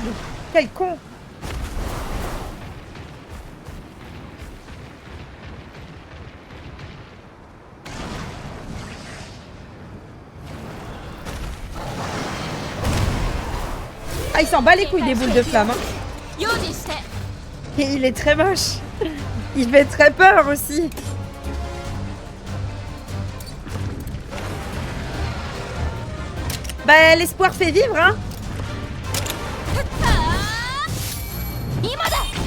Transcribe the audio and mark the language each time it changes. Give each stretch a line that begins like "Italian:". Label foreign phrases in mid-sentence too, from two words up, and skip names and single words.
French: Quel con! Ah, il s'en bat les couilles des boules de flamme. Hein.
Japanese: 用心して
French: Et il est très moche. Il fait très peur aussi. Bah, l'espoir fait vivre, hein.
Japanese: 今だ